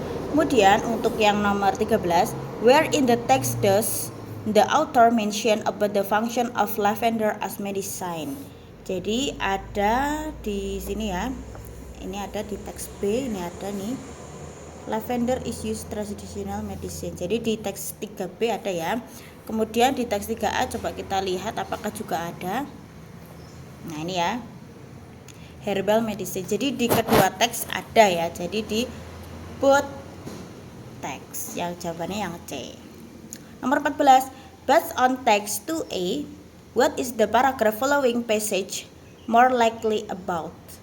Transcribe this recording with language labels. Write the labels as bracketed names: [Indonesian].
[Indonesian] Kemudian untuk yang nomor 13, [English] where in the text does the author mention about the function of lavender as medicine. [Indonesian] Jadi ada di sini ya. Ini ada di teks B, ini ada nih. [English] Lavender is used traditional medicine. [Indonesian] Jadi di teks 3B ada ya. Kemudian di teks 3A coba kita lihat apakah juga ada. Nah, ini ya. Herbal medicine. Jadi di kedua teks ada ya. Jadi di both teks, yang jawabannya yang C. Nomor 14, [English] based on text 2A, what is the paragraph following passage more likely about?